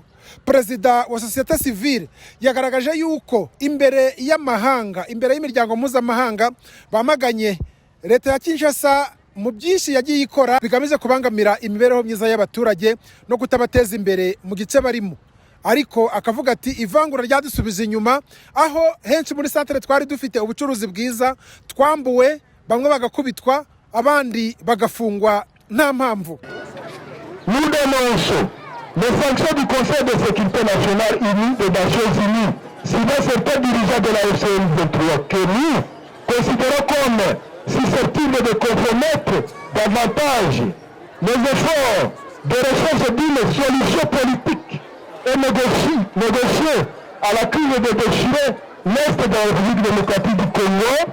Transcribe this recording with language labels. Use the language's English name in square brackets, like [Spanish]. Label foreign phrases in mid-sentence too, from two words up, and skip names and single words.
[Kinyarwanda] Perezida wa [French] société civile [Kinyarwanda] yagaragaje yuko imbere y'amahanga, imbere y'imiryango mpuzamahanga, bamaganye leta ya Kinshasa mu byinshi yagiye ikora bigamije kubangamira imibereho myiza y'abaturage no kutabateza imbere mu gice barimo. Ariko akavuga ati ivangura ryadusubije inyuma, aho henshi muri santere twari dufite ubucuruzi bwiza, twambuwe, bamwe bagakubitwa, abandi bagafungwa nta mpamvu. [French] Nous dénonçons les sanctions du Conseil de sécurité nationale unie des Nations Unies suivant certains dirigeants de la FCM23 que nous considérons comme susceptibles de compromettre davantage les efforts de recherche d'une solution politique et négocier à la crise de déchirer l'Est de la République démocratique du Congo,